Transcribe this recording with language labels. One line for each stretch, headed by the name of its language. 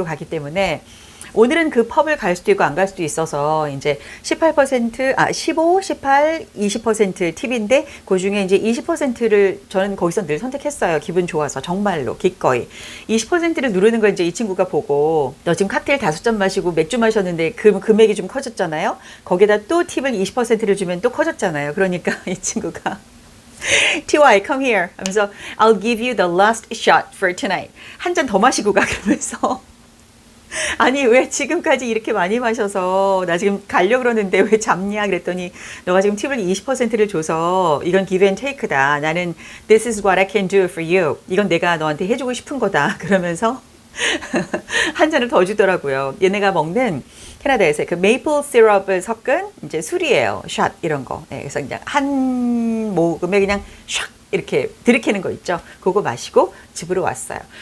Korean: 때문에 오늘은 그 펍을 갈 수도 있고 안 갈 수도 있어서 이제 15, 18, 20% 팁인데 그 중에 이제 20%를 저는 거기서 늘 선택했어요. 기분 좋아서 정말로 기꺼이 20%를 누르는 걸 이제 이 친구가 보고 너 지금 칵테일 5잔 마시고 맥주 마셨는데 그 금액이 좀 커졌잖아요. 거기다 또 팁을 20%를 주면 또 커졌잖아요. 그러니까 이 친구가
English: TY come here
Korean: 하면서
English: I'll give you the last shot for tonight.
Korean: 한 잔 더 마시고 가 그러면서 아니 왜 지금까지 이렇게 많이 마셔서 나 지금 가려고 그러는데 왜 잡냐 그랬더니 너가 지금 팁을 20%를 줘서 이건
English: give and take
Korean: 다. 나는
English: this is what I can do for you.
Korean: 이건 내가 너한테 해주고 싶은 거다. 그러면서 한 잔을 더 주더라고요. 얘네가 먹는 캐나다에서 그 메이플 시럽을 섞은 이제 술이에요. 샷 이런 거. 네, 그래서 그냥 한 모금에 그냥 샥 이렇게 들이키는 거 있죠. 그거 마시고 집으로 왔어요.